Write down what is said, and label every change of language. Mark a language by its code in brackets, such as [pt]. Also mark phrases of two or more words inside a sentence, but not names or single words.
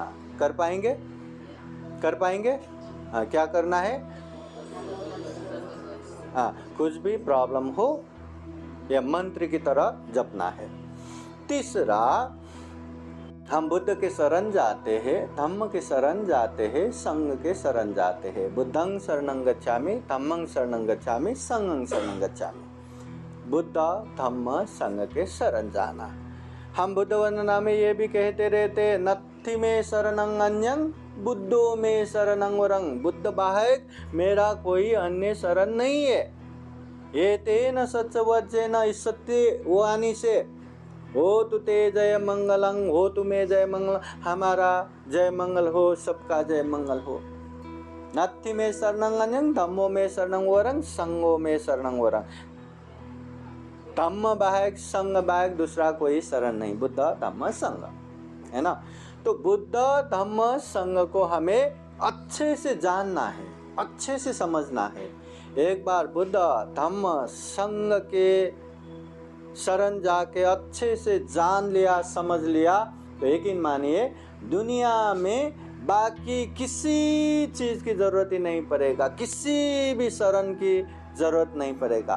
[hi] कर पाएंगे? कर पाएंगे? हाँ, क्या करना है? हाँ, कुछ भी प्रॉब्लम हो या मंत्र की तरह जपना है। तीसरा, हम बुद्ध के शरण जाते हैं, धम्म के शरण जाते हैं, संघ के शरण जाते हैं। [pi] बुद्धं शरणं गच्छामि, धम्मं शरणं गच्छामि, संघं शरणं गच्छामि। [hi] बुद्ध धम्म संघ के शरण जाना। हम बुद्ध वंदना में ये भी कहते रहते, [pi] नत्थि में शरणं अन्यं बुद्धो में शरणं वरं, [hi] बुद्ध बाहेक मेरा कोई अन्य शरण नहीं है। [pi] ये तेन सत्यवचन, [hi] इस सत्य वाणी से, [pi] हो तु ते जय मंगलं, हो तु मे जय मंगल, [hi] हमारा जय मंगल हो, सबका जय मंगल हो। [pi] नत्थि में शरणं अन्यं धम्मो में शरणं वरं, संघो में शरणं वरं। [hi] धम्म बाहेक, संघ बाहेक दूसरा कोई शरण नहीं, बुद्ध धम्म संघ, है ना। तो बुद्ध धम्म संघ को हमें अच्छे से जानना है, अच्छे से समझना है। एक बार बुद्ध धम्म संघ के शरण जाके अच्छे से जान लिया, समझ लिया, तो यकीन मानिए दुनिया में बाकी किसी चीज की जरूरत ही नहीं पड़ेगा, किसी भी शरण की जरूरत नहीं पड़ेगा।